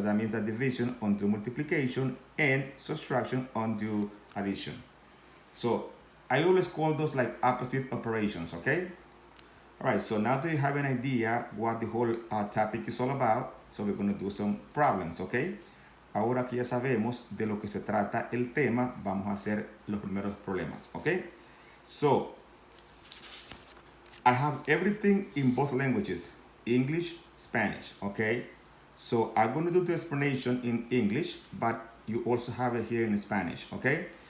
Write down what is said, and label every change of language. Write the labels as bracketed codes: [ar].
[en] That means that division undo multiplication and subtraction undo addition. So I always call those like opposite operations, okay? All right, so now that you have an idea what the whole topic is all about, so we're going to do some problems, okay? [es] Ahora que ya sabemos de lo que se trata el tema, vamos a hacer los primeros problemas, okay? [en] So, I have everything in both languages, English, Spanish, okay? So I'm going to do the explanation in English, but you also have it here in Spanish, okay?